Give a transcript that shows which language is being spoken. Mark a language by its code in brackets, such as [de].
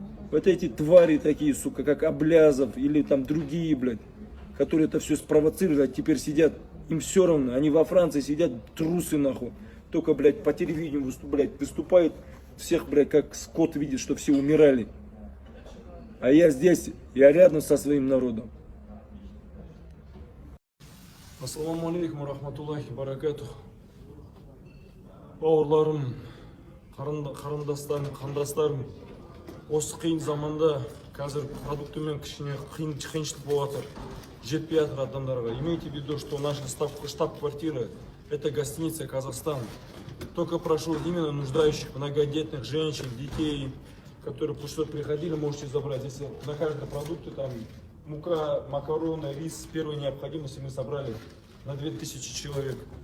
[ru] Вот эти твари такие, сука, как Облязов или там другие, блядь, которые это все спровоцировали, а теперь сидят, им все равно, они во Франции сидят, трусы нахуй, только, блядь, по телевидению выступают, всех, блядь, как скот видит, что все умирали. А я здесь, я рядом со своим народом. [ar] Ассаламу алейкум, рахматуллахи баракату. [kk] Бауырларым, қандастарым, осы қиын заманда қазір продуктымен кішкене қиыншылық болып жатыр. Жетпей жатыр адамдарға. [ru] Имейте в виду, что наша штаб-квартира это гостиница Казахстан. Только прошу именно нуждающих, многодетных женщин, детей, которые что приходили, можете забрать. Если на каждой продукте там мука, макароны, рис первой необходимости мы собрали на 2000 человек.